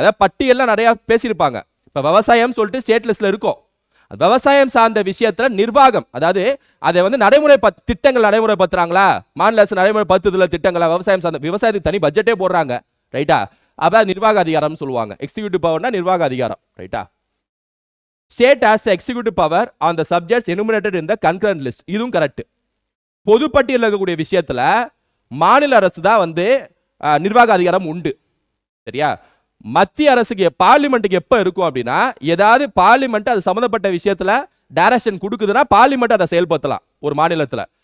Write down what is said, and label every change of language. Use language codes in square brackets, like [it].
[ta] அதாவது பட்டியல்ல நிறைய பேசியிருப்பாங்க. இப்ப விவசாயம் சொல்லிட்டு ஸ்டேட் லிஸ்ட்ல இருக்கும். விவசாயம் சார்ந்த விஷயத்துல நிர்வாகம், அதாவது அதை வந்து நடைமுறை திட்டங்கள் நடைமுறைப்படுத்துறாங்களா? மாநில அரசு நடைமுறைப்படுத்துதல திட்டங்களா? விவசாயம் சார்ந்த விவசாயத்துக்கு தனி பட்ஜெட்டே போடுறாங்க. ரைட்டா? அப்ப நிர்வாக அதிகாரம் சொல்லுவாங்க. எக்ஸிக்யூட்டிவ் பவர்னா நிர்வாக அதிகாரம். ரைட்டா? [en] State has executive power on the subjects enumerated in the concurrent list. [ta] இதுவும் கரெக்ட். பொதுப்பட்டியலில் இருக்கக்கூடிய விஷயத்துல மாநில அரசு தான் வந்து நிர்வாக அதிகாரம் உண்டு. சரியா? மத்திய அரசுக்கு பார்லிமெண்ட்டுக்கு எப்ப இருக்கும் அப்படின்னா, ஏதாவது பார்லிமெண்ட் அது சம்பந்தப்பட்ட விஷயத்துல டைரக்ஷன் கொடுக்குதுன்னா பார்லிமெண்ட் அதை செயல்படுத்தலாம் ஒரு மாநிலத்துல.